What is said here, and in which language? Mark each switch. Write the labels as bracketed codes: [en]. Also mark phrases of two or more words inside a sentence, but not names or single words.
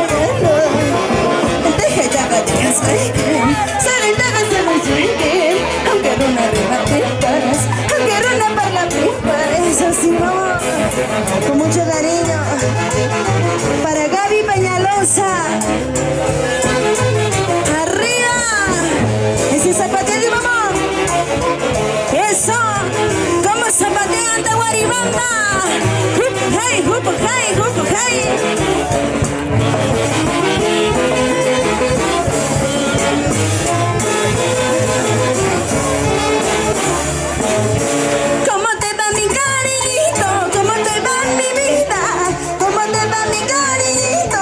[es] Deja ya que sale se me sigue, aunque una rima pipas, aunque una para la pipa, eso sí no, con mucho cariño, para Gaby Peñalosa. Arriba, ese zapateo de mamá. Eso, como zapatea Anta Guaribamba. Hup, hey, hup, hey, hup, hey. ¿Cómo te va mi cariñito? ¿Cómo te va mi vida? ¿Cómo te va mi cariñito?